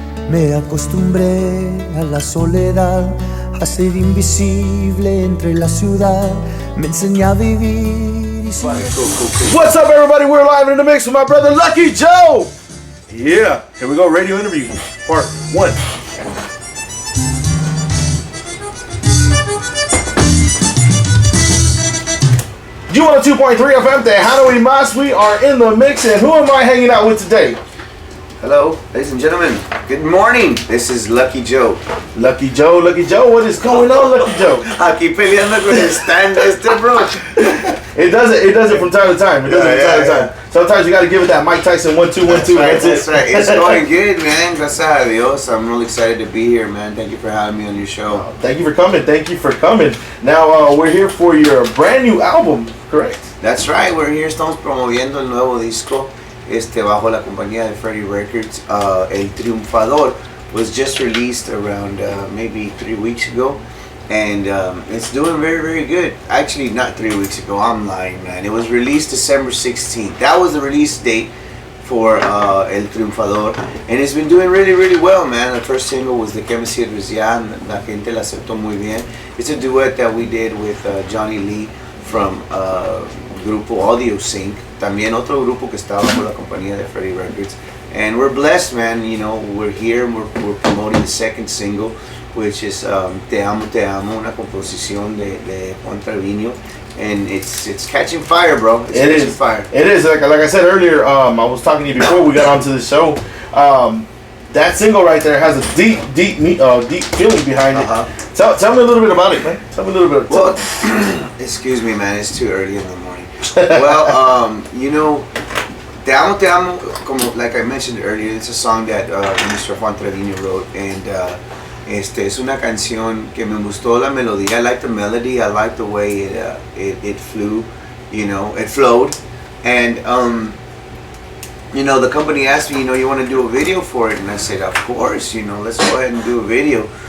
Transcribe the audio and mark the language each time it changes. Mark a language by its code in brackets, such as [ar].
[es] Me acostumbré a la soledad, a ser invisible entre la ciudad. Me enseñé a vivir y [en] What's up, everybody? We're live in the mix with my brother Lucky Joe. Yeah, here we go. Radio interview part 1. U102.3 FM, Tejano y Mas. We are in the mix, and who am I hanging out with today? Hello, ladies and gentlemen. Good morning. This is Lucky Joe. Lucky Joe, Lucky Joe. What is going on, Lucky Joe? [es] Aquí peleando con el stand bro. [en] It does it from time to time. Sometimes you got to give it that Mike Tyson 1-2, 1-2. That's right. It's going good, man. [es] Gracias a Dios. [en] I'm really excited to be here, man. Thank you for having me on your show. Thank you for coming. Now we're here for your brand new album, correct? That's right. We're here. [es] Estamos promoviendo el nuevo disco. Bajo la compañía de Freddie Records. [en] El Triunfador was just released around maybe 3 weeks ago, and it's doing very, very good. Actually, not 3 weeks ago, I'm lying, man. It was released December 16th. That was the release date for El Triunfador, and it's been doing really, really well, man. The first single was De Que Me Sirves Ya. [es] La gente la aceptó muy bien. [en] It's a duet that we did with Johnny Lee from [es] Grupo Audio Sync, también otro grupo que estaba bajo la compañía de Freddie Records. [en] And we're blessed, man. You know, we're here and we're promoting the second single, which is Te Amo, [es] una composición de [en] Juan Trevino. And it's catching fire, bro. It's catching fire. It is. Like I said earlier, I was talking to you before we got onto the show. That single right there has a deep feeling behind it. Tell me a little bit about it, man. Tell me a little bit. Well, excuse me, man. It's too early in the morning. Well, you know, Te Amo, like I mentioned earlier, it's a song that Mr. [es] Juan Trevino wrote, and es una canción que me gustó la melodía. [en] I like the melody. I like the way it flew. You know, it flowed, and you know, the company asked me, you know, you want to do a video for it? And I said, of course, you know, let's go ahead and do a video.